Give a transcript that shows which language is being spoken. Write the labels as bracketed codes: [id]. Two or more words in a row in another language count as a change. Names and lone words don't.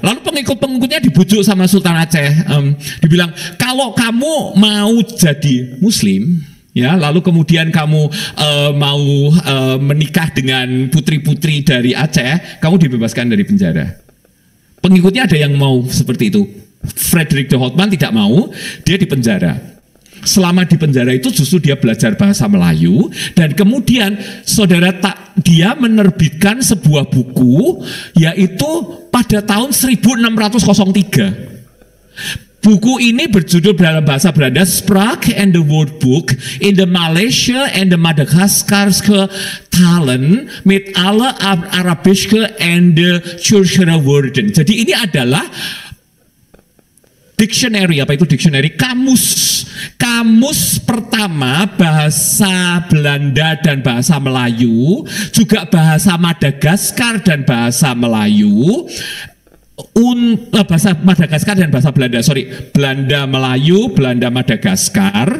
[id] Lalu pengikut-pengikutnya dibujuk sama Sultan Aceh. Dibilang, kalau kamu mau jadi Muslim, ya, lalu kemudian kamu mau menikah dengan putri-putri dari Aceh, kamu dibebaskan dari penjara. Pengikutnya ada yang mau seperti itu. Frederik de Holtman tidak mau, dia di penjara. Selama di penjara itu justru dia belajar bahasa Melayu, dan kemudian saudara dia menerbitkan sebuah buku, yaitu pada tahun 1603. Buku ini berjudul dalam bahasa Belanda Spraak and the Woordboek in the Malaysia and the Madagaskarse talen met alle Arabische and the Turkse woorden. Jadi ini adalah dictionary, apa itu dictionary? Kamus pertama bahasa Belanda dan bahasa Melayu, juga bahasa Madagaskar dan bahasa Melayu, bahasa Madagaskar dan bahasa Belanda, Belanda Melayu, Belanda Madagaskar.